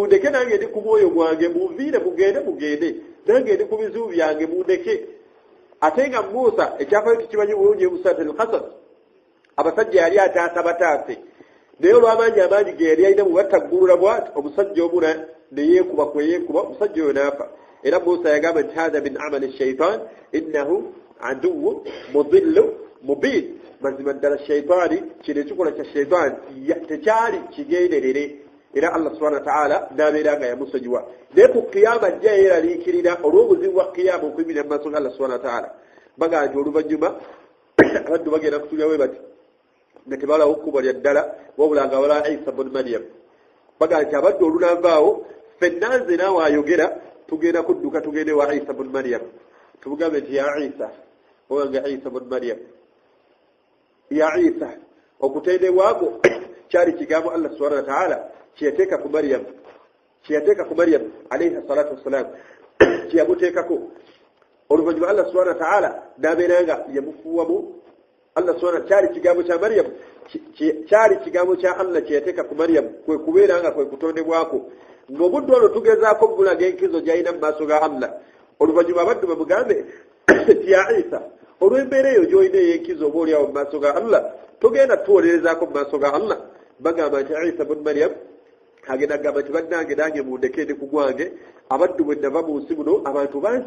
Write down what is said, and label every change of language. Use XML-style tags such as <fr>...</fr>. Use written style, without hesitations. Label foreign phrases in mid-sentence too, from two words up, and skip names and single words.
<lg>mundeke nange ndi ku mwoyo gwange munviire mugende nange ndi ku bizibu byange mundeke ate nga Musa ekyafayo tukimanyi bulungi ebusat al-qasas abasajja yali ataasa bataase naye olw'amaanyi amaanyi ge yali alina mubattaggulula bwati omusajja omu ne yeekuba kweyeekuba omusajja oyo n'afa era Musa yagamba nti</lg> <ar>هذا من عمل شيطان إنه عدو مضل مبين</ar> <lg>mazima ddala shaitaani kino ekikola kya shaitaani tekyali kigenderere era</lg> <ar>الله سبحانه وتعالى</ar> <lg>n'abeera nga yamusonyiwa naye ku kiyama ajja yeeraliikirira olw'obuzibu bwa kiyama okuyimira mu maaso ga</lg> <ar>الله سبحانه وتعالى</ar> <lg>bagamba nti oluvannyuma abaddu bagenda kutulyawe bati nga tebalawo kkubo lya ddala wabula nga wala Isa bun Maryam bagamba nti abaddu olunavaawo ffenna nze naawe ayogera tugenda kudduka tugende wa Isa bun Maryam tubugambe nti ya Isa owange Isa bun Maryam ya Isa okutendebwako kyali kigambo</lg> <ar>الله سبحانه وتعالى</ar> <lg>kiyateeka ku Maryam</lg> <ar>عليه الصلاة والسلام</ar> <lg>kiyamuteekako oluvannyuma</lg> <ar>الله سبحانه وتعالى</ar> <lg>n'abeera nga yamufuuwamu</lg> <ar>الله سبحانه</ar> <lg>kyali kigambo kya Maryam kyali kigambo kya Allah kiyateeka ku Maryam kwe kubeera nga kwe kutondebwako ng'obudde olwo tugezaako mulaga enkizo gy'alina mu maaso ga Allah oluvannyuma abaddu bamugambe nti ya Isa olw'embeera eyo gy'olina ey'enkizo oba oliawo mu maaso ga Allah togenda tuwolerezaako mu maaso ga Allah bagamba nti Isa bun Maryam agenda agamba nti bannange nange mundeke ndi ku gwange abaddu bwe nava mu nsi muno abantu</lg>